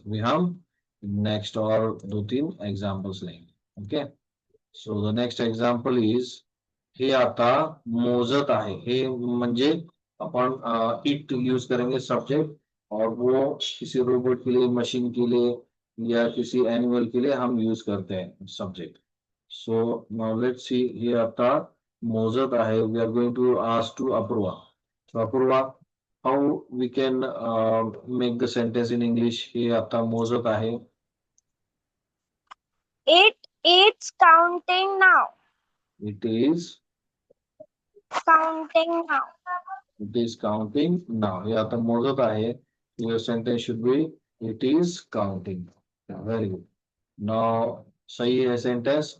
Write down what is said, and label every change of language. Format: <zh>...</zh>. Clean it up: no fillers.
<hi>We हम next और दो तीन एग्जांपल्स लेंगे.</hi> <en>okay, so the next example is,</en> <mr>हे आता मोजत आहे. हे म्हणजे</mr> <hi>अपन इट यूज करेंगे सब्जेक्ट, और वो किसी रोबोट के लिए, मशीन के लिए या किसी एनिमल के लिए हम यूज करते हैं subject.</hi> <en>So now let's see.</en> <mr>हे आता मोजत आहे.</mr> <en>We are going to ask to Apurva. So Apurva, how we can make the sentence in English?</en> <mr>हे आता मोजत आहे.</mr> <en>It's counting now. It is Counting now. It is counting now.</en> <mr>हे आता मोजत आहे.</mr> <en>Your sentence should be it is counting. Very good.</en> <hi>Now सही है sentence.</hi>